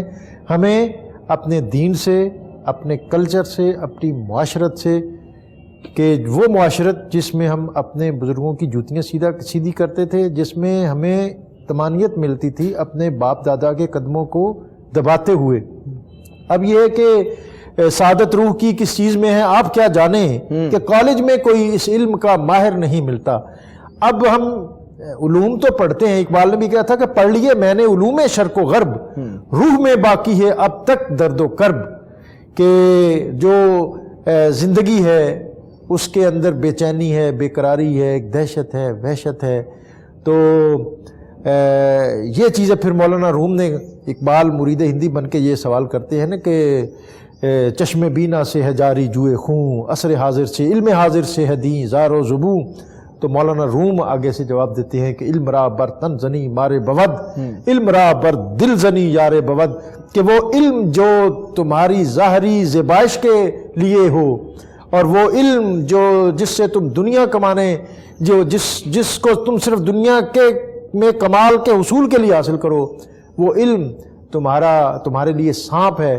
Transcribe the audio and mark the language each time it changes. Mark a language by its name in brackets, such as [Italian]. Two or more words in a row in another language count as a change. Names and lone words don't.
[Urdu] ہمیں اپنے دین سے, اپنے کلچر سے, اپنی معاشرت سے, کہ وہ معاشرت جس میں ہم اپنے بزرگوں کی جوتیاں سیدھی کرتے تھے, جس میں ہمیں طمانینت ملتی تھی اپنے باپ دادا کے قدموں کو دباتے ہوئے. اب یہ ہے کہ سعادت روح کی کس چیز میں ہے آپ کیا جانیں, کہ کالج میں کوئی اس علم کا ماہر نہیں ملتا. اب ہم علوم تو پڑھتے ہیں, اقبال نے بھی کہا تھا کہ پڑھ لیے میں نے علوم شرق و غرب, روح میں باقی ہے اب تک درد و کرب. کہ جو زندگی ہے اس کے اندر بے چینی ہے, بے قراری ہے, ایک دہشت ہے, وحشت ہے. تو یہ چیزیں پھر مولانا روم نے, اقبال مرید ہندی بن کے یہ سوال کرتے ہیں نا کہ چشم بینا سے ہے جاری جوئے خون, عصر حاضر سے علم حاضر سے ہے دیں زار و زبوں. تو مولانا روم آگے سے جواب دیتے ہیں کہ [Persian] علم را بر تن زنی مارے بود, علم را بر دل زنی یار بود. [Urdu] کہ وہ علم جو تمہاری ظاہری زیبائش کے لیے ہو, اور وہ علم جو جس سے تم دنیا کمانے, جو جس کو تم صرف دنیا کے میں کمال کے حصول کے لیے حاصل کرو, وہ علم تمہارے لیے سانپ ہے.